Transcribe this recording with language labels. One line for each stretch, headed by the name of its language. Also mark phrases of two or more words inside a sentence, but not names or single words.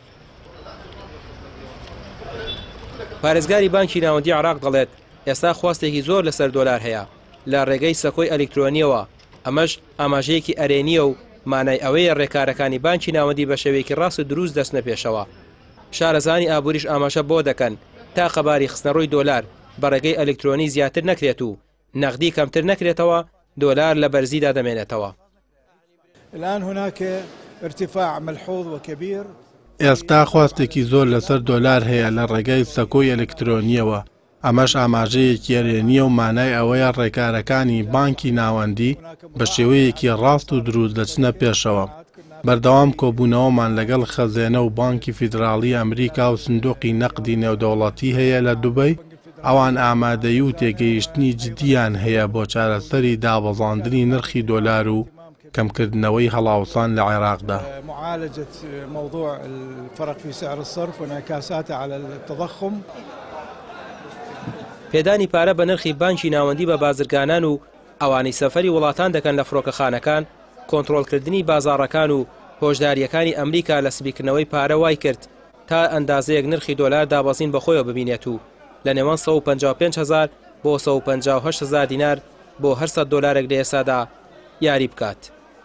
Central Kurdish: پارێزگاری بانکی ناوەندی عێراق دەڵێت ئێستا خواستێکی زۆر لەسەر دۆلار هەیە لە ڕێگەی سەکۆی ئەلکترۆنیەوە، ئەمەش ئاماژەیەکی ئەرێنیە و مانای ئەوەیە ڕێکارەکانی بانکی ناوەندی بە شێوەیەکی ڕاست و دروست دەستنە پێشەوە. شارەزانی ئابووریش ئاماژە بۆ دەکەن تا خەباری خستنەڕووی دۆلار بە ڕێگەی ئەلکترۆنی زیاتر نەکرێت و نەقدی کەمتر نەکرێتەوە، دۆلار لە بەرزیدا دەمێنێتەوە.
Arabic: الآن هناك ارتفاع ملحوظ وكبير.
Central Kurdish: ئێستا خواستێکی زۆر لەسەر دۆلار هەیە لە ڕێگەی سەکۆی ئەلکترۆنیەوە، ئەمەش ئاماژەیەکی ئەرێنیە و مانای ئەوەیە ڕێکارەکانی بانکی ناوەندی بە شێوەیەکی ڕاست و دروست دەچنە پێشەوە. بەردەوام کۆبوونەوەمان لەگەڵ خەزێنە و بانکی فیدراڵی ئەمریکا و سندوقی نەقدی نێودەوڵەتی هەیە لە دوبەی، ئەوان ئامادەیی و تێگەیشتنی جدیان هەیە بۆ چارەسەری دابەزاندنی نرخی دۆلار و کەمکردنەوەی هەڵاوسان لە عێراقدا.
Arabic: معالجة موضوع الفرق في سعر الصرف وانعكاساته على التضخم.
Central Kurdish: پێدانی پارە بە نرخی بانکی ناوەندی بە بازرگانان و ئەوانی سەفەری وڵاتان دەکەن لە فڕۆکەخانەکان، کۆنتڕۆڵکردنی بازاڕەکان و هۆشداریەکانی ئەمریکا لە سبیکردنەوەی پارە وای کرد تا ئەندازەیەک نرخی دۆلار دابەزین بەخۆیەوە ببینێت و لە نێوان 155,000 بۆ 158,000 دینار بۆ هەر 100 دۆلارێک لە ئێستادا یاری بکات.